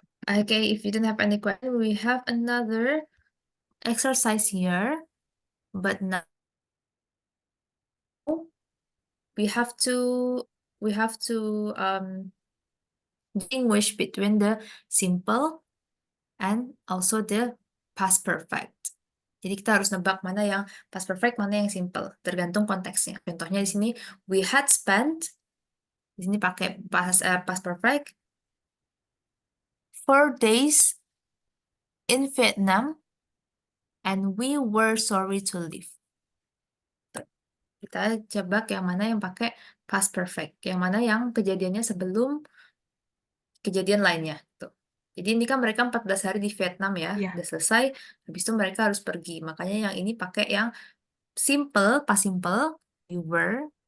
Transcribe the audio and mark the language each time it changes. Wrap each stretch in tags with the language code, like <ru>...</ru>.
<en>Okay, if you don't have any question, we have another exercise here, but now we have to we have to distinguish between the simple and also the past perfect.</en> <id>Jadi kita harus nebak mana yang past perfect, mana yang simple, tergantung konteksnya. Contohnya di sini</id> <en>we had spent,</en> <id>di sini pakai</id> <en>past perfect, 4 days in Vietnam and we were sorry to leave.</en> <id>Kita coba yang mana yang pakai past perfect, yang mana yang kejadiannya sebelum kejadian lainnya. Tuh. Jadi ini kan mereka 14 hari di Vietnam ya, Iya, udah selesai, habis itu mereka harus pergi. Makanya yang ini pakai yang simple, past simple,</id> <en>we were.</en>